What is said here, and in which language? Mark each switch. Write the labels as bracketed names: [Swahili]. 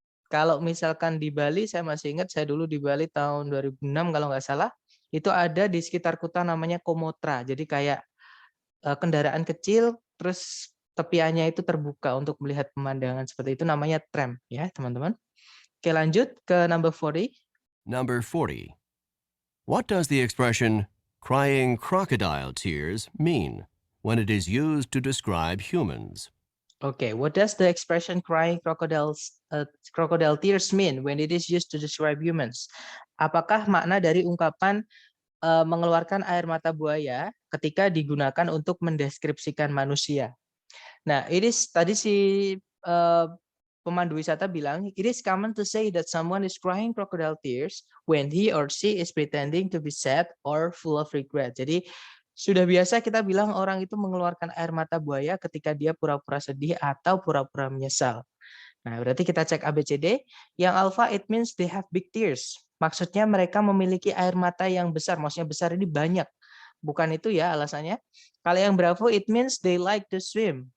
[Indonesian] Kalau misalkan di Bali, saya masih ingat saya dulu di Bali tahun 2006 kalau nggak salah, itu ada di sekitar Kuta namanya komotra. Jadi kayak kendaraan kecil, terus tepiannya itu terbuka untuk melihat pemandangan seperti itu, namanya tram ya teman-teman. Oke, lanjut ke number 40. [English] Number 40. What does the expression crying crocodile tears mean when it is used to describe humans? Okay, what does the expression crying crocodile tears mean when it is used to describe humans? [Indonesian] Apakah makna dari ungkapan mengeluarkan air mata buaya ketika digunakan untuk mendeskripsikan manusia? Nah, tadi si pemandu wisata bilang, [English] it is common to say that someone is crying crocodile tears when he or she is pretending to be sad or full of regret. [Indonesian] Jadi sudah biasa kita bilang orang itu mengeluarkan air mata buaya ketika dia pura-pura sedih atau pura-pura menyesal. Nah, berarti kita cek ABCD. Yang alpha, [English] it means they have big tears. [Indonesian] Maksudnya mereka memiliki air mata yang besar. Maksudnya besar ini banyak. Bukan itu ya alasannya. Kalau yang Bravo, [English] it means they like to swim.